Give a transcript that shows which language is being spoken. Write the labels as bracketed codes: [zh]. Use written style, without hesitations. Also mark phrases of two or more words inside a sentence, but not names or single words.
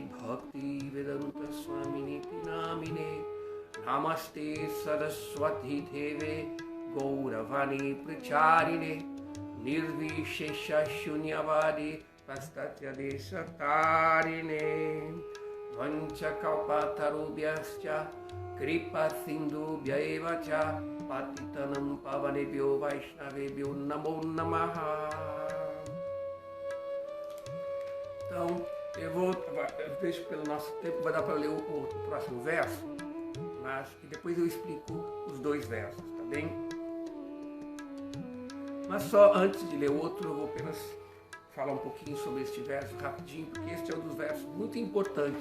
[sa] Bhakti Vedanta Swamini Namine Namaste Saraswati Deve Gauravani Pracharine Nirvishesha Shunyavadi Pastatya Desatarine Vancha Kalpatarubhyascha Kripa Sindubhya Evacha Patitanam Pavanebhyo Vaishnavebhyo Namo Namaha. [pt] Então, eu vejo pelo nosso tempo, vai dar para ler o próximo verso, mas e depois eu explico os dois versos, tá bem? Mas só antes de ler o outro, eu vou apenas falar um pouquinho sobre este verso rapidinho, porque este é um dos versos muito importantes.